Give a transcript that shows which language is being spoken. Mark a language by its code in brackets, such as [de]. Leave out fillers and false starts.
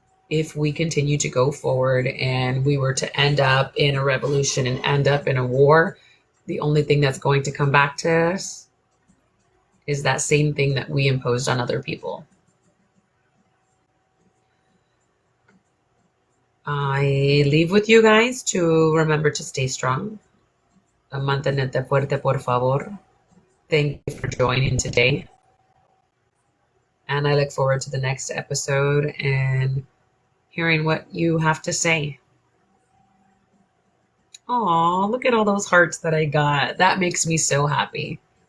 [en] If we continue to go forward and we were to end up in a revolution and end up in a war, the only thing that's going to come back to us is that same thing that we imposed on other people. I leave with you guys to remember to stay strong. [es] Mantente fuerte, por favor. [en] Thank you for joining today. And I look forward to the next episode and hearing what you have to say. Aw, look at all those hearts that I got. That makes me so happy.